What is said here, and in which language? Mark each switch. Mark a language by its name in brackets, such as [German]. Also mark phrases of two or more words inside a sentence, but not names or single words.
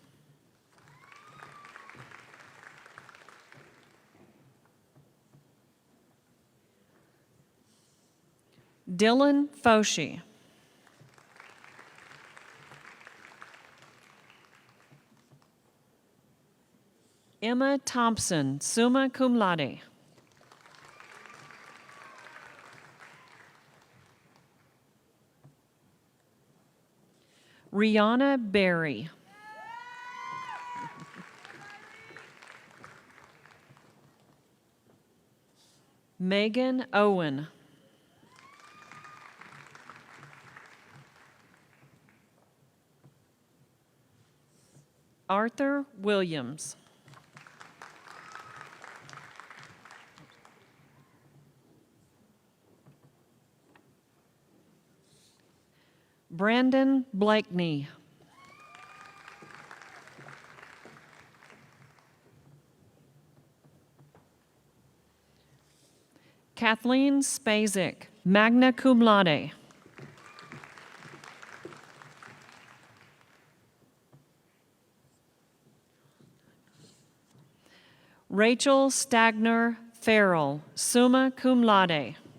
[English] Dylan Foshi. Emma Thompson, [Latin] summa cum laude. [English] Rihanna Berry. Megan Owen. Arthur Williams. Brandon Blakeney. Kathleen Spazek, [Latin] magna cum laude. [English] Rachel Stagner Farrell, [Latin] summa cum laude.